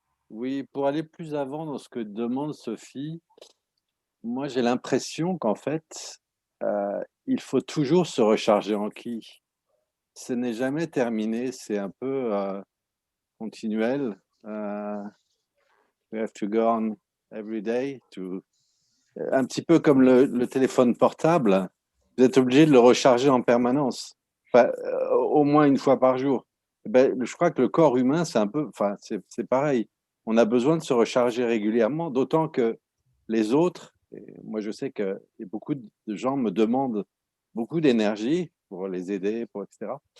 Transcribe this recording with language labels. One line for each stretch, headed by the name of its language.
French: Oui, pour aller plus avant dans ce que demande Sophie, moi j'ai l'impression qu'en fait, il faut toujours se recharger en ki. Ce n'est jamais terminé, c'est un peu continuel.
English: We have to go on every day.
French: Un petit peu comme le téléphone portable, vous êtes obligé de le recharger en permanence, enfin, au moins une fois par jour. Ben, je crois que le corps humain, c'est un peu, enfin, c'est pareil. On a besoin de se recharger régulièrement, d'autant que les autres, et moi je sais que beaucoup de gens me demandent beaucoup d'énergie pour les aider, etc.